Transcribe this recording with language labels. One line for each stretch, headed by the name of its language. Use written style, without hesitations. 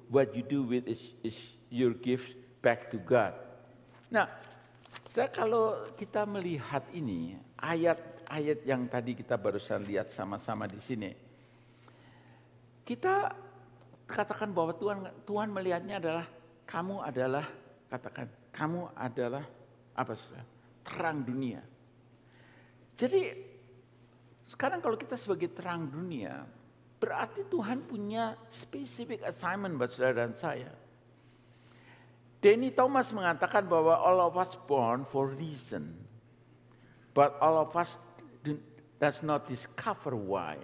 English: What you do with is your gift back to God.
Indonesian: Nah, kalau kita melihat ini, ayat-ayat yang tadi kita barusan lihat sama-sama di sini, kita katakan bahwa Tuhan melihatnya adalah kamu adalah, katakan kamu adalah apa saudara? Terang dunia. Jadi sekarang kalau kita sebagai terang dunia, berarti Tuhan punya
English: specific assignment
Indonesian: buat saudara dan saya.
English: Danny Thomas
Indonesian: mengatakan bahwa
English: all of us born for reason, but all of us does not discover why.